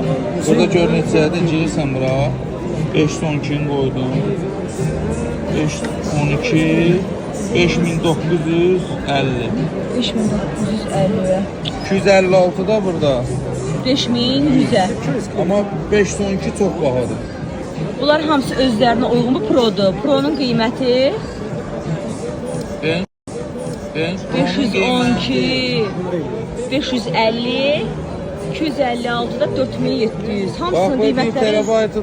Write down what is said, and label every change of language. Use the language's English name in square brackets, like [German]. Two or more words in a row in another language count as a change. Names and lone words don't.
[Azerbaijani] Burada gör neçədir, girirsən bura. [Turkish] 512'ni koydum. 512 5950. 5950. 256 da burada. 5100'e. Ama 512 çok bahadır. [Azerbaijani] Bunlar hamısı özlərinə uyğun bu Pro'dur. Pro'nun qiyməti 512, 550, 256 da 4700. Bax Hamısının bu 1 qiymətləri